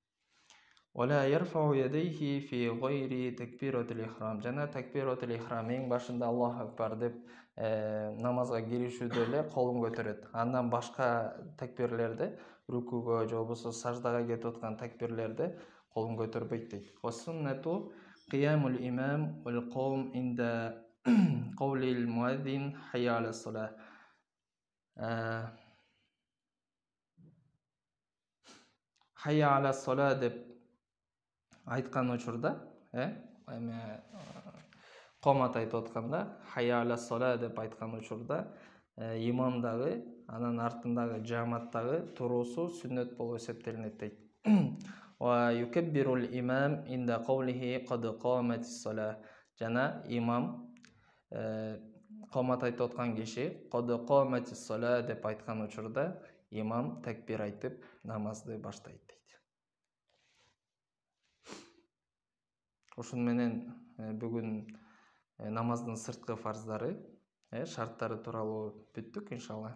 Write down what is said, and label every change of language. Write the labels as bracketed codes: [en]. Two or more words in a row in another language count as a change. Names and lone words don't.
[ky] Жана [ar] تكبيرة الإحرام [ky] эң башында [ar] الله أكبر [ky] деп намазга киришүүдө эле колун көтөрөт. Андан башка такбирлерде, рукуга же болбосо саждага кетип аткан такбирлерде колун көтөрбөйт дейт. [ar] وسنة قيام الإمام والقوم عند قول المؤذن حي على الصلاة. حي على الصلاة [ky] деп айткан учурда, комат айтып атканда, [ar] حي على الصلاة [ky] деп айткан учурда имам дагы, анын артындагы жамаат дагы туруусу сүннөт болуп эсептелинет дейт. [ar] يكبر الإمام عند قوله قد قامت الصلاة. [ky] Жана имам комат айтып аткан киши [ar] قد قامت الصلاة [ky] деп айткан учурда имам такбир айтып намазды баштайт дейт. Ушун менен бүгүн намаздын сырткы фарздары, шарттары тууралуу бүттүк иншалла.